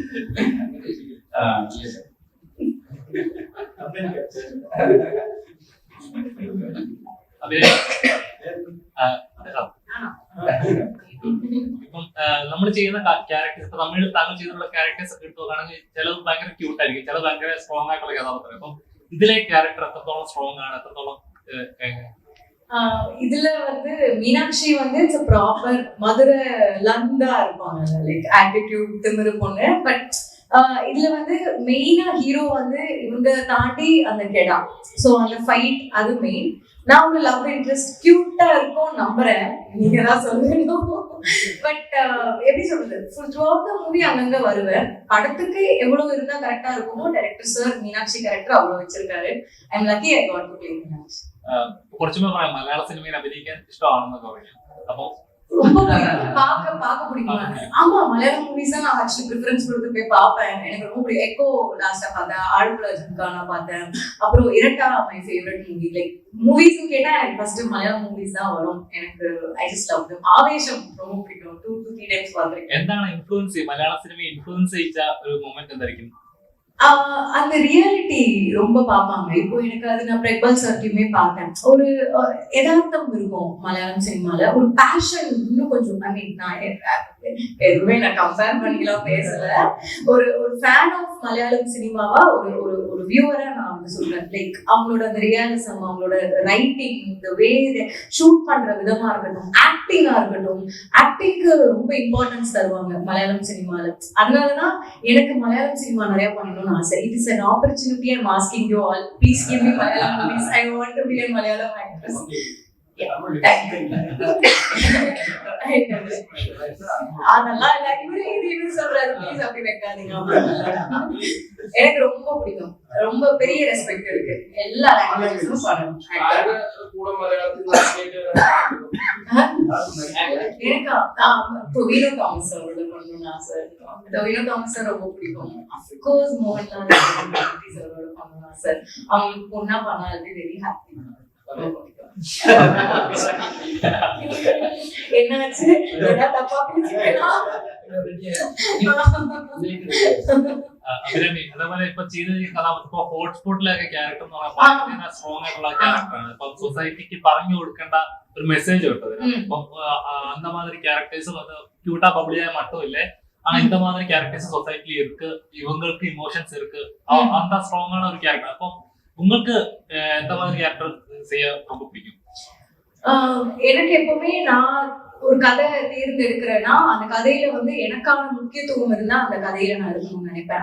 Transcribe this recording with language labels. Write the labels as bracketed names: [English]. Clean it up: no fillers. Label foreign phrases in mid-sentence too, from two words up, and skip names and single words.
[Malayalam] ഇപ്പം നമ്മൾ ചെയ്യുന്ന ക്യാരക്ടേഴ്സ്, ഇപ്പൊ തമിഴ് താങ്കൾ ചെയ്തിട്ടുള്ള ക്യാരക്ടേഴ്സ് ഒക്കെ എടുത്തുകയാണെങ്കിൽ ചിലത് ഭയങ്കര ക്യൂട്ട് ആയിരിക്കും, ചിലത് ഭയങ്കര സ്ട്രോങ് ആയിട്ടുള്ള കഥാപാത്രം. അപ്പം ഇതിലെ ക്യാരക്ടർ എത്രത്തോളം സ്ട്രോങ് ആണ്, എത്രത്തോളം [Tamil] இதுல மீனாட்சி [English] it's proper [Tamil] மதுரை லந்தா இருப்பாங்க, [English] like attitude [Tamil] திமிரு பொண்ணு. பட் இதுல மெயினா ஹீரோ இவங்க தாண்டி அந்த கெடா, சோ அந்த ஃபைட் அது மெயின். நான் ஒரு [English] love interest [Tamil] கியூட்டா இருக்கும் நம்புறேன், நீங்க தான் சொல்லணும். பட் எப்படி சொல்றது, [English] throughout the movie [Tamil] அங்கங்க வருவேன். படத்துக்கு எவ்வளவு இருந்தா கரெக்டா இருக்குமோ டைரக்டர் சார் மீனாட்சி கேரக்டர் அவ்வளவு வச்சிருக்காரு. [English] I am lucky I got to play மீனாட்சி. [Malayalam] കുറച്ചുകൂടെ പറയാം, മലയാള സിനിമയിൽ അഭിനയിക്കാൻ ഇഷ്ടമാണെന്നൊക്കെ പറയാം. അപ്പൊ [Tamil] ரொம்ப பார்க்க பிடிக்கும். ஆமா, மலையாளம் மூவிஸ் தான் நான் [English] actually preference [Tamil] கொடுத்து போய் பார்ப்பேன். எனக்கு ரொம்ப பிடிக்கும். எக்கோ லாஸ்டா பார்த்தேன், ஆழ்புல ஜிம்கானா பார்த்தேன், அப்புறம் இரட்டா [English] my favourite movie. like movies [Tamil] கேட்டா எனக்கு ஃபர்ஸ்ட் மலையாளம் மூவிஸ் தான் வரும். எனக்கு [English] I just love them. [Tamil] ஆவேശം ரொம்ப பிடிக்கும். [English] 2 to 3 times [Tamil] பார்த்திருக்கேன். [Malayalam] എന്താണ് ഇൻഫ്ലുവൻസ് മലയാള സിനിമയെ ഇൻഫ്ലുവൻസ് ചെയ്ത ഒരു മൊമെന്റ് എന്തായിരിക്കും? [Tamil] அந்த ரியாலிட்டி ரொம்ப பார்ப்பாங்க. இப்போ எனக்கு அது நான் பிரக்பல் சர்க்கியுமே பார்த்தேன். ஒரு யதார்த்தம் இருக்கும் மலையாளம் சினிமால. ஒரு பேஷன் இன்னும் கொஞ்சம், [English] I mean [Tamil] நான் எதுவுமே நான் கம்பேர் பண்ணிக்கலாம் பேசல. ஒரு [English] fan of [Tamil] மலையாளம் சினிமாவா ஒரு வியூவரா நான் வந்து சொல்றேன். லைக் அவங்களோட அந்த ரியாலிசம், அவங்களோட ரைட்டிங், இந்த [English] way shoot [Tamil] பண்ற விதமா இருக்கட்டும், ஆக்டிங்கா இருக்கட்டும், ஆக்டிங்க்கு ரொம்ப இம்பார்ட்டன்ஸ் தருவாங்க மலையாளம் சினிமால. அதனாலதான் எனக்கு மலையாளம் சினிமா நிறைய பண்ணணும்னு ஆசை. [English] It is an opportunity. I'm asking you all, please give me Malayalam movies. I want to be a Malayalam actress. [Tamil] அதெல்லாம் இல்ல, இது சொல்றாரு, ப்ளீஸ் அப்படி வைக்காதீங்க. எனக்கு ரொம்ப பிடிக்கும், ரொம்ப பெரிய ரெஸ்பெக்ட் இருக்கு. எல்லா லாங்குவேஜஸும் பண்ணணும். எனக்கு டொவினோ தாமஸ் அவரோட பண்ணணும்னு ஆசை. டொவினோ தாமஸ் ரொம்ப பிடிக்கும். அஃப்கோர்ஸ் மோகன்லால் அவரோட பண்ணணும்னு ஆசை. அவங்களுக்கு பொண்ணா பண்ணா [English] very happy. [Tamil] என்னாச்சு, தப்பா [Malayalam] അഭിരാമി, അതേപോലെ ഇപ്പൊ ചെയ്ത കഥാപാത്രം ഹോട്ട്സ്പോട്ടിലൊക്കെ ക്യാരക്ടർ എന്ന് പറഞ്ഞാൽ സ്ട്രോങ് ആയിട്ടുള്ള ക്യാരക്ടറാണ്. ഇപ്പൊ സൊസൈറ്റിക്ക് പറഞ്ഞു കൊടുക്കേണ്ട ഒരു മെസ്സേജ് കിട്ടും. [Tamil] ഇപ്പൊ அந்த மாதிரி கேரக்டர்ஸ் வந்து கியூட்டா பப்ளியா மட்டும் இல்ல, ஆனா இந்த மாதிரி கேரக்டர்ஸ் சொசைட்டில இருக்கு, இவங்களுக்கு இமோஷன்ஸ் இருக்கு, அந்த ஸ்ட்ராங்கான ஒரு கேரக்டர். அப்போ உங்களுக்கு எந்த மாதிரி கேரக்டர் செய்ய ரொம்ப பிடிக்கும்? எனக்கு எப்பவுமே நான் ஒரு கதை தேர்ந்தெடுக்கிறேன்னா அந்த கதையில வந்து எனக்கான முக்கியத்துவம் இருந்தா அந்த கதையில நான் இருக்கணும்னு நினைப்பேன்.